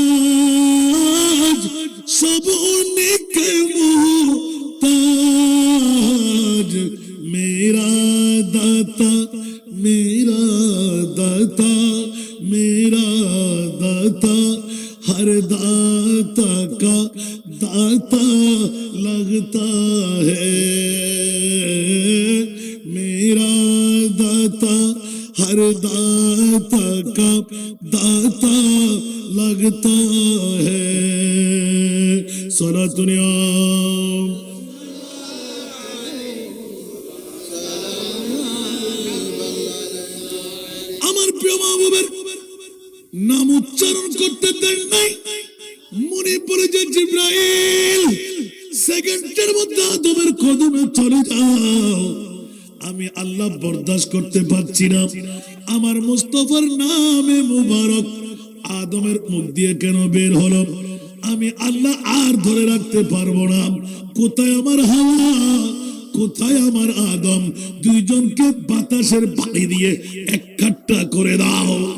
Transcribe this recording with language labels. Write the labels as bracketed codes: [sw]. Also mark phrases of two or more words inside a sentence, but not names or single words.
[ur] سبوں کے محتاج میرا داتا میرا داتا میرا داتا ہر داتا کا داتا لگتا ہے میرا داتا ہر داتا کا داتا لگتا ہے [ar] صلاۃ النعم [bn] নাম উচ্চারণ করতে দেন নাই মনে পড়ে যে জিবরাইল সেকেন্ডের মধ্যে আদমের কদমে চলে যাও আমি আল্লাহ বরদাস্ত করতে পারছি না আমার মুস্তাফার নামে মুবারক আদমের মুখ দিয়ে কেন বের হলো আমি আল্লাহ আর ধরে রাখতে পারবো না কোথায় আমার হাওয়া কোথায় আমার আদম দুইজনকে বাতাসের পানি দিয়ে এক কাট্টা করে দাও